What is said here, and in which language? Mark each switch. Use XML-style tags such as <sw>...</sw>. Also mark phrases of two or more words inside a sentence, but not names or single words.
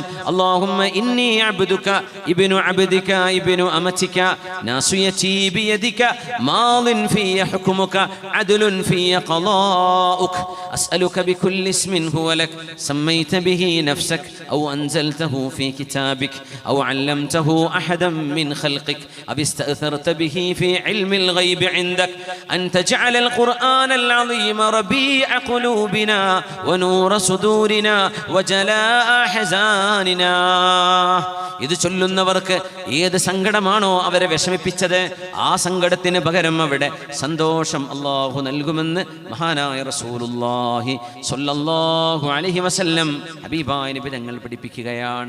<ar>اللهم إني عبدك ابن عبدك ابن أمتك ناصيتي بيدك ماض في حكمك عدل في قضاؤك أسألك بكل اسم هو لك سميت به نفسك أو أنزلته في كتابك أو علمته أحدا من خلقك أو استأثرت به في علم الغيب عندك أن تجعل القرآن العظيم ربيع قلوبنا ونور صدورنا وجلاء أحزاننا.</ar> <ml>ഇത് ചൊല്ലുന്നവർക്ക് ഏത് സങ്കടമാണോ അവരെ വിഷമിപ്പിച്ചത്, ആ സങ്കടത്തിന് പകരം അവിടെ സന്തോഷം അല്ലാഹു നൽകുമെന്ന് മഹാനായ റസൂലുള്ളാഹി</ml> <ar>صلى الله عليه وسلم</ar> <ml>ഹബീബായ നബി തങ്ങൾ പഠിപ്പിക്കുകയാണ്.</ml>